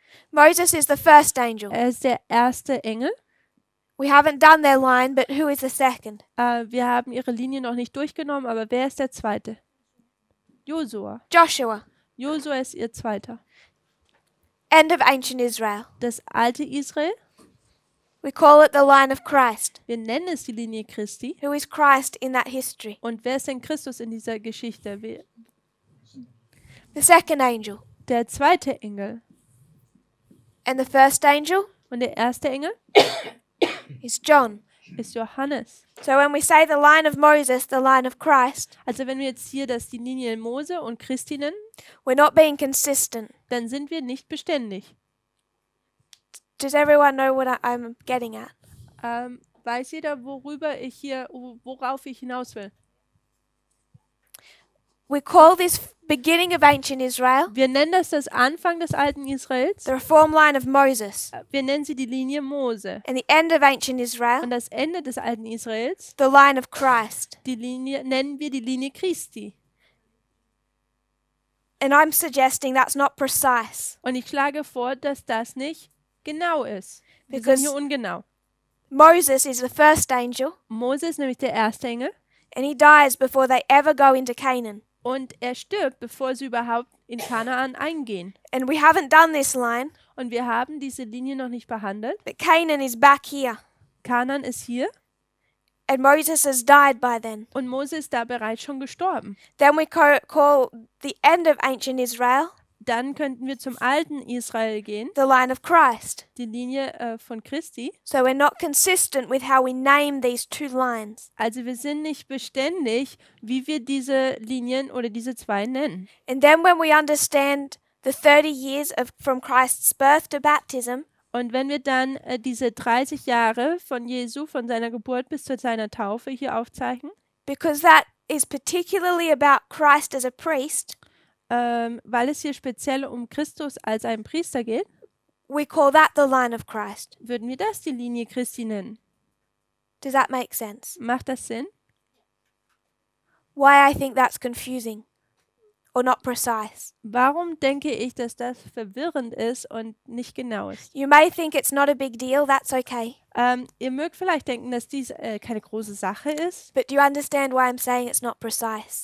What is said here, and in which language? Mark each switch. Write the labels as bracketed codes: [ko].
[en] Moses is the first angel. [de] Er ist der erste Engel. [en] We haven't done their line, but who is the second? [de] Wir haben ihre Linie noch nicht durchgenommen, aber wer ist der zweite? Josua. [en] Joshua. [de] Josua ist ihr zweiter. [en] End of ancient Israel. [de] Das alte Israel, [en] We call it the line of Christ. [de] wir nennen es die Linie Christi. [en] Who is Christ in that history? [de] Und wer ist denn Christus in dieser Geschichte? [en] The second angel. [de] Der zweite Engel. [en] And the first angel [de] Und der erste Engel [en] is John. [de] ist Johannes. [en] So when we say the line of Moses, the line of Christ, [de] Also wenn wir jetzt hier das die Linie Mose und Christi nennen, [en] we're not being consistent. [de] dann sind wir nicht beständig. [en] Does everyone know what I'm getting at? [de] Weiß jeder, worauf ich hinaus will? [en] We call this beginning of ancient Israel [de] Wir nennen das Anfang des alten Israels. [en] the reform line of Moses, [de] Wir nennen sie die Linie Mose. [en] and the end of ancient Israel [de] Und das Ende des alten Israels, [en] the line of Christ. [de] nennen wir die Linie Christi. [en] And I'm suggesting that's not precise [de] Und ich schlage vor, dass das nicht genau ist. Wir sind [en] Because- [de] hier ungenau. [en] Moses is the first angel, [de] Mose ist nämlich der erste Engel [en] and he dies before they ever go into Canaan. [de] und er stirbt, bevor sie überhaupt in Kanaan eingehen. [en] And we haven't done this line, [de] Und wir haben diese Linie noch nicht behandelt. [en] but Canaan is back here, [de] Kanaan ist hier [en] and Moses has died by then. [de] und Mose ist da bereits schon gestorben. [en] Then we call the end of ancient Israel [de] Dann könnten wir zum alten Israel gehen, [en] the line of Christ. [de] die Linie von Christi. [en] So we're not consistent with how we name these two lines. [de] Also wir sind nicht beständig, wie wir diese Linien oder diese zwei nennen. [en] And then when we understand the 30 years from Christ's birth to baptism, [de] Und wenn wir dann diese 30 Jahre von Jesu, von seiner Geburt bis zu seiner Taufe hier aufzeichnen, [en] because that is particularly about Christ as a priest, [de] weil es hier speziell um Christus als einen Priester geht, [en] we call that the line of Christ. [de] würden wir das die Linie Christi nennen. [en] Does that make sense? [de] Macht das Sinn? [en] Why I think that's confusing or not precise. [de] Warum denke ich, dass das verwirrend ist und nicht genau ist? [en] You may think it's not a big deal, that's okay. [de] Ihr mögt vielleicht denken, dass dies keine große Sache ist, [en] But do you understand why I'm saying it's not precise